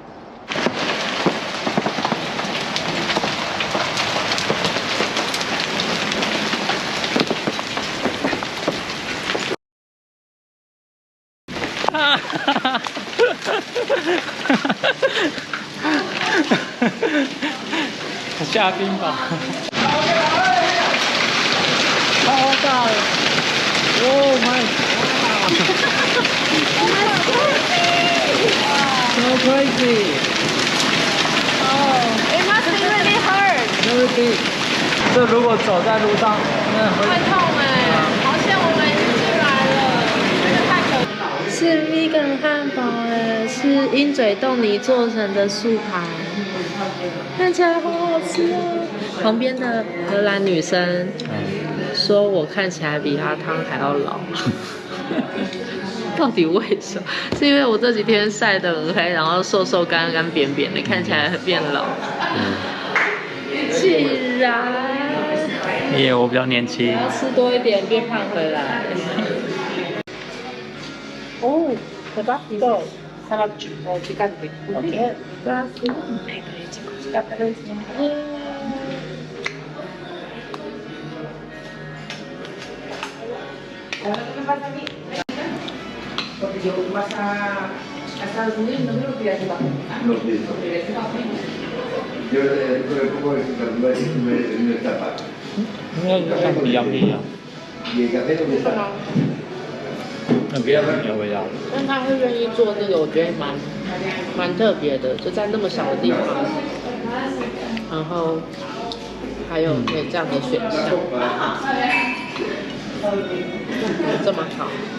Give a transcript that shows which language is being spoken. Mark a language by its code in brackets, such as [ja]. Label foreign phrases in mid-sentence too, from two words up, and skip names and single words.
[zh] 啊哈哈哈！下冰吧。超大了 ！ [en] Oh my god! So crazy! Oh, it must be really hard. Very big. [zh] 这如果走在路上，那会痛哎，好像我们出来了。鹰嘴豆泥做成的素盘，看起来好好吃哦。旁边的荷兰女生说我看起来比阿汤还要老，到底为什么？是因为我这几天晒得很黑，然后瘦瘦干干扁扁的，看起来变老。既然我比较年轻，要吃多一点变胖回来。哦，对吧？ [es] 一个salad picante. Ok, gracias. Porque yo vas a Estados Unidos no me lo pidas de vacunar. No pido. Yo le pongo el supermercado y me tapa. [zh] 应该像比较不一样， [es] ¿Y el café dónde está? [zh] 那比较没有味道。但他会愿意做这个，我觉得蛮特别的，就在那么小的地方，然后还有可以这样的选项，这么好。